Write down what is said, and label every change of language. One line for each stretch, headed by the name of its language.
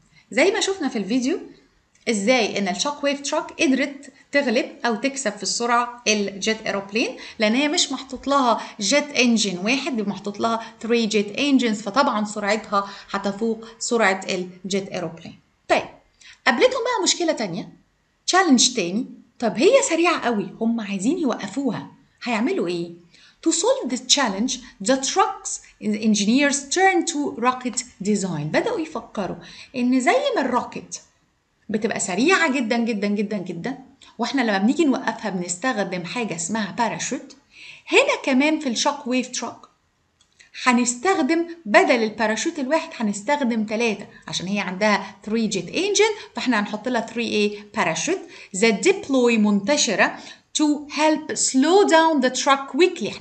Arabic: زي ما شفنا في الفيديو ازاي ان الشوك ويف تراك قدرت تغلب او تكسب في السرعه الجيت ايروبلين، لان هي مش محطوط لها جيت انجن واحد، محطوط لها 3 جيت انجنز، فطبعا سرعتها هتفوق سرعه الجيت ايروبلين. طيب قابلتهم بقى مشكله تانية، تشالنج تاني. طب هي سريعه قوي، هم عايزين يوقفوها، هيعملوا ايه؟
English: To solve this challenge, the truck's engineers turned to rocket design.
Arabic: بدأوا يفكروا إن زي ما الروكت بتبقى سريعة جدا جدا جدا جدا، واحنا لما بنيجي نوقفها بنستخدم حاجة اسمها باراشوت، هنا كمان في الشوك ويف تراك هنستخدم بدل الباراشوت الواحد هنستخدم 3 عشان هي عندها 3 جيت انجن، فاحنا هنحط لها 3 ايه باراشوت
English: that deploy
Arabic: منتشرة
English: to help slow down the truck quickly.